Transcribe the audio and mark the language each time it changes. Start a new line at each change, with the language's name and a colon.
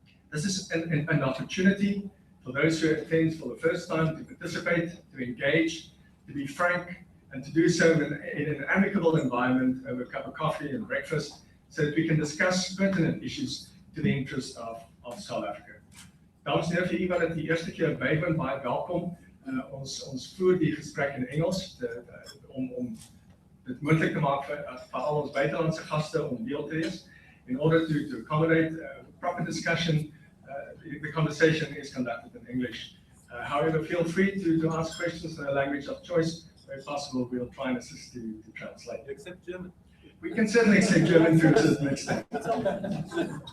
English: This is an opportunity for those who attend for the first time to participate, to engage, to be frank, and to do so in an amicable environment over a cup of coffee and breakfast, so that we can discuss pertinent issues to the interest of South Africa.
Afrikaans: Dames en heren, vir u wat dit die eerste keer bywoon, baie welkom. Ons voer die gesprek in Engels om dit moontlik te maak vir al ons buitelandse gaste om deel te wees.
English: In order to accommodate proper discussion, the conversation is conducted in English. However, feel free to ask questions in a language of choice. Where possible, we'll try and assist you to translate. Except German. We can certainly accept German to a certain extent.